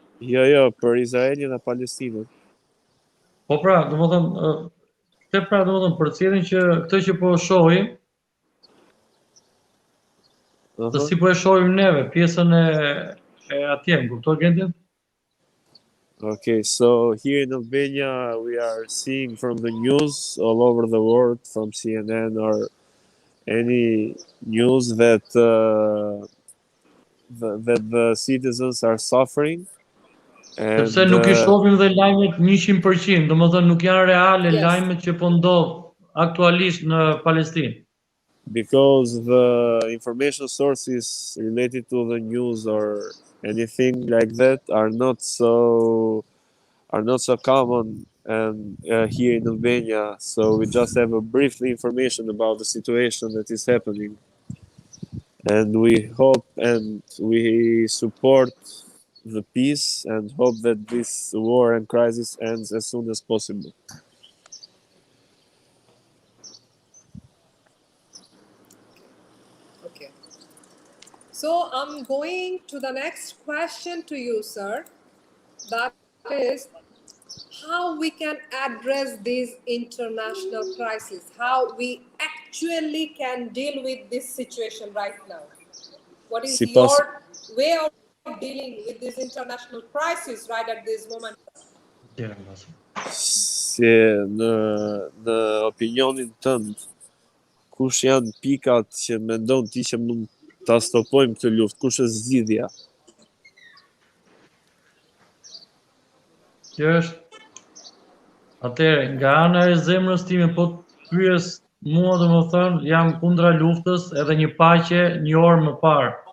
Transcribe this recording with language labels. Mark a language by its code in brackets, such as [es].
[sq] Jo, për Izraelin dhe Palestinën. Po domethënë përcjellin që këtë që po shohim, të si po e shohim neve, pjesën e atje, kuptoj Gentjan? [en] Okay, so here in Albania we are seeing from the news all over the world, from CNN or any news that the citizens are suffering. [sq] Sepse nuk I shohim dhe lajmet 100%, domethënë nuk janë reale lajmet që po ndodh aktualisht në Palestinë. [en] Because the information sources related to the news or anything like that are not so common and here in Albania, so we just have a brief information about the situation that is happening, and we hope and we support the peace and hope that this war and crisis ends as soon as possible. Okay. So I'm going to the next question to you, sir. That is how we can address this international crisis, how we actually can deal with this situation right now. What is your way of dealing with this international crisis right at this moment? [sq] Në opinionin tënd, kush janë pikat që mendon ti që mund ta stopojmë këtë luftë? Kush është zgjidhja? Kjo është atëherë nga ana e zemrës time, po pyes mua, domethënë jam kundra luftës edhe një paqe një orë më parë.